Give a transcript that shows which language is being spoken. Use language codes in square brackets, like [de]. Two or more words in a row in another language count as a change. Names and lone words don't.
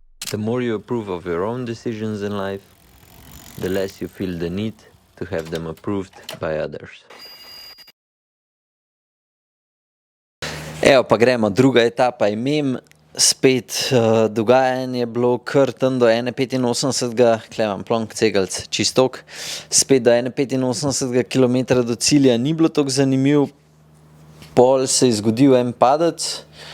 [en] The more you approve of your own decisions in life, the less you feel the need to have them approved by others. [sl] Evo pa gremo, druga etapa je mem, spet dogajanje je bilo kar tam do 1,85, kle imam plonk cegelc, čistok, spet do 1,85 km do cilja ni bilo tako zanimiv, pol se je zgodil en padec